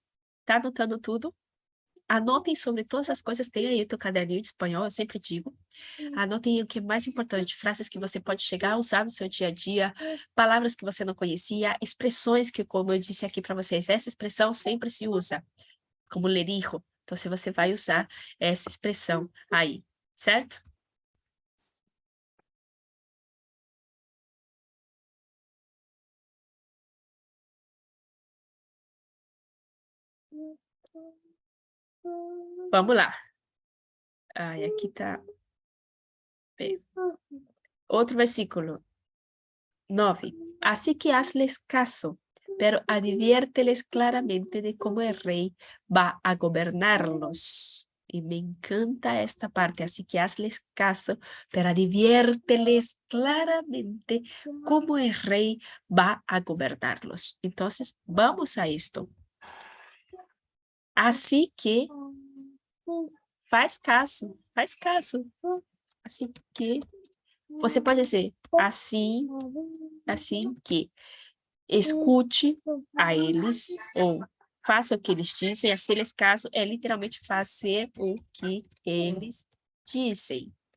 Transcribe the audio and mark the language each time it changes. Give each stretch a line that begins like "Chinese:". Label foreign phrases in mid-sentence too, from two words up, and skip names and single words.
Portuguese: Tá anotando tudo? Anotem sobre todas as coisas, tem aí o teu caderninho de espanhol, eu sempre digo. Anotem o que é mais importante, frases que você pode chegar a usar no seu dia a dia, palavras que você não conhecia, expressões que, como eu disse aqui para vocês, essa expressão sempre se usa,
Spanish: como le dijo.
Portuguese: Então, se você vai usar essa expressão aí, certo? Vamos lá. Ai, aqui tá... Outro versículo. 9.
Spanish: Así que hazles caso, pero adviérteles claramente de cómo el rey va a gobernarlos. Y me encanta esta parte, así que hazles caso, pero adviérteles claramente cómo el rey va a gobernarlos. Entonces, vamos a esto. Así que,
Portuguese: faz caso. Assim que, você pode dizer, assim que, escute a eles, ou faça o que eles dizem, aqueles casos é literalmente fazer o que eles dizem.